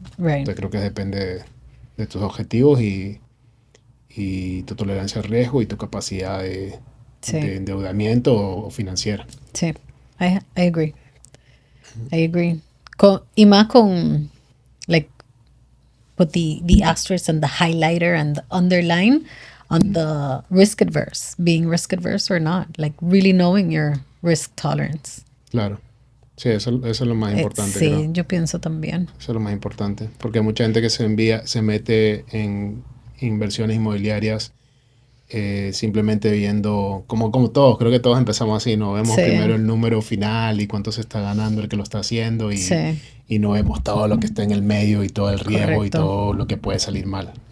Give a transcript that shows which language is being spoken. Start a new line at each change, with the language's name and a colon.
Spanish: Entonces creo que depende de tus objetivos y tu tolerancia al riesgo y tu capacidad de endeudamiento o financiera.
English: Sí, I agree. I agree. Y más con put the asterisk and the highlighter and the underline on the risk adverse, being risk adverse or not, like really knowing your risk tolerance.
Spanish: Claro. Sí, eso es lo más importante. Sí, creo. yo pienso también. Eso es lo más importante. Porque hay mucha gente que se mete en inversiones inmobiliarias simplemente viendo, como todos, creo que todos empezamos así, ¿no? Vemos primero el número final y cuánto se está ganando el que lo está haciendo y no vemos todo lo que está en el medio y todo el riesgo y todo lo que puede salir mal.